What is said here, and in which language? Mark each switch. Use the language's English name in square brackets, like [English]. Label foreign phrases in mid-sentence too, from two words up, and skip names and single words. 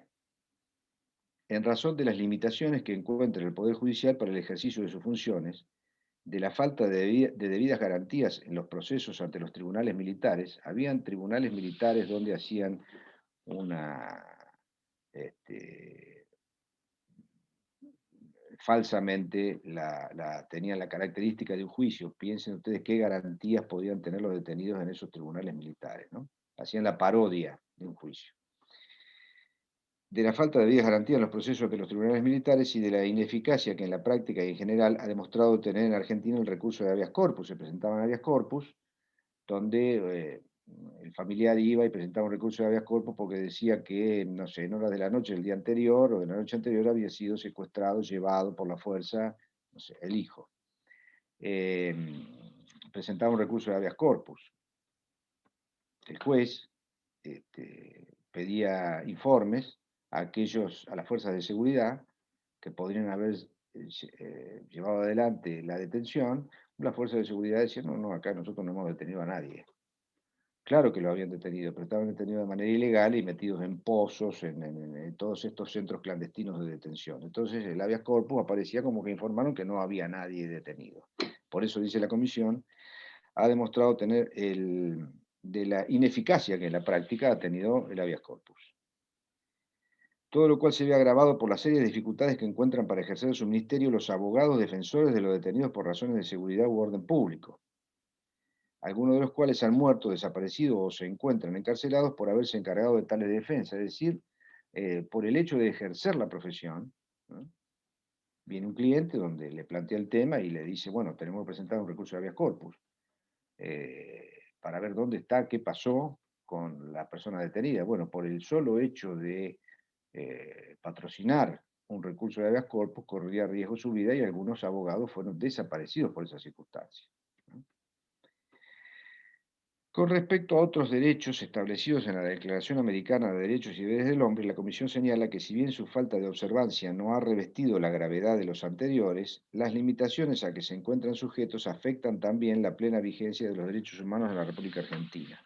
[Spanish] En razón de las limitaciones que encuentra el Poder Judicial para el ejercicio de sus funciones, de la falta de debidas garantías en los procesos ante los tribunales militares, habían tribunales militares donde hacían una falsamente tenían la característica de un juicio. Piensen ustedes qué garantías podían tener los detenidos en esos tribunales militares, ¿no? Hacían la parodia de un juicio. De la falta de debidas garantías en los procesos de los tribunales militares y de la ineficacia que en la práctica y en general ha demostrado tener en Argentina el recurso de [Latin] habeas corpus. [Spanish] Se presentaban [Latin] habeas corpus [Spanish] donde el familiar iba y presentaba un recurso de [Latin] habeas corpus [Spanish] porque decía que, no sé, en horas de la noche del día anterior o de la noche anterior había sido secuestrado, llevado por la fuerza, no sé, el hijo. Presentaba un recurso de [Latin] habeas corpus. [Spanish] El juez pedía informes a las fuerzas de seguridad que podrían haber llevado adelante la detención. Las fuerzas de seguridad decían, no, acá nosotros no hemos detenido a nadie. Claro que lo habían detenido, pero estaban detenidos de manera ilegal y metidos en pozos, en todos estos centros clandestinos de detención. Entonces el [Latin] habeas corpus [Spanish] aparecía como que informaron que no había nadie detenido. Por eso dice la comisión, ha demostrado tener de la ineficacia que en la práctica ha tenido el [Latin] habeas corpus. [Spanish] Todo lo cual se ve agravado por las serias dificultades que encuentran para ejercer su ministerio los abogados defensores de los detenidos por razones de seguridad u orden público, algunos de los cuales han muerto, desaparecido o se encuentran encarcelados por haberse encargado de tales defensas, es decir, por el hecho de ejercer la profesión, ¿no? Viene un cliente donde le plantea el tema y le dice, bueno, tenemos que presentar un recurso de [Latin] habeas corpus [Spanish] para ver dónde está, qué pasó con la persona detenida. Bueno, por el solo hecho de patrocinar un recurso de [Latin] habeas corpus [Spanish] corría riesgo su vida y algunos abogados fueron desaparecidos por esas circunstancias. Con respecto a otros derechos establecidos en la Declaración Americana de Derechos y Deberes del Hombre, la Comisión señala que si bien su falta de observancia no ha revestido la gravedad de los anteriores, las limitaciones a que se encuentran sujetos afectan también la plena vigencia de los derechos humanos en la República Argentina.